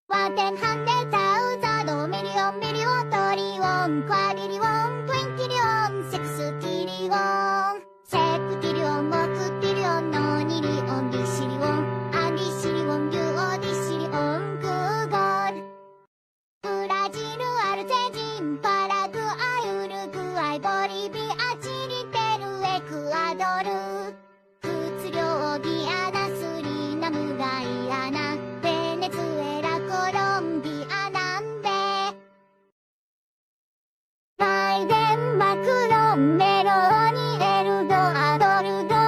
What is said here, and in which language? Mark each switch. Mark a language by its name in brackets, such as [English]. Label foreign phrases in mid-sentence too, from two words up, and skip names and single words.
[English] 10 100 1000 million million trillion quadrillion quintillion sextillion septillion octillion nonillion decillion andicillion duodecillion good ブラジルア [Japanese] ルゼンチンパラグアイウルグアイボリビアチリペルエクアドル仏領ギアナスリナムガイアナベネズエラコロンビア南米バイデンマクロンメローニエルドアドルド